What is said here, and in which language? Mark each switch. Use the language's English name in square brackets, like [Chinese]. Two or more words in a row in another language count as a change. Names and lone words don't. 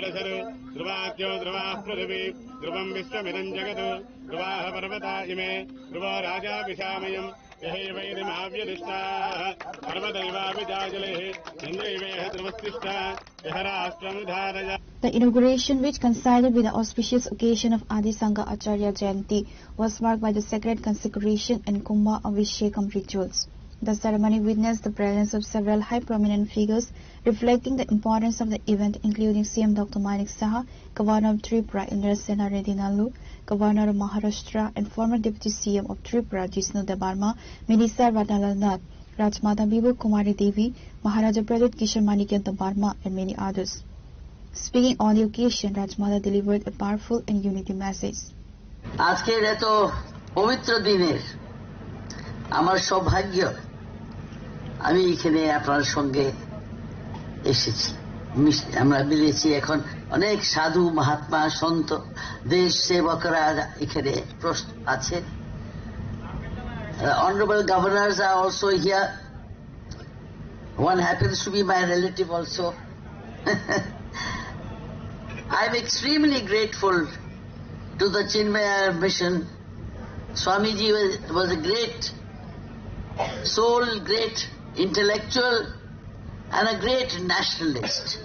[English] The inauguration, which coincided with the auspicious occasion of Adi Sangha Acharya Jayanti, was marked by the sacred consecration and Kumbha Abhishekam rituals. The ceremony witnessed the presence of several high prominent figures, reflecting the importance of the event, including CM Dr. Manik Saha, Governor of Tripura Indrasena Reddy Nalu, Governor of Maharashtra and former Deputy CM of Tripura Jishnu Debarma, Minister Radhalal Nath, Rajmata Bibu Kumari Devi, Maharaja Pradit Kishore Manikya Debarma and many others. Speaking on the occasion, Rajmata delivered a powerful and unity message. [Bangla] আজকের এত পবিত্র দিনের আমার সৌভাগ্য আমি এখানে আপনার সঙ্গে এসেছি আমরা মিলেছি এখন অনেক সাধু মহাত্মা সন্ত দেশ সেবকরা এখানে আছে [English] honorable governors are also here one happens to be my relative also I'm extremely grateful to the Chinmaya mission. Swamiji was a great soul, great intellectual and a great nationalist.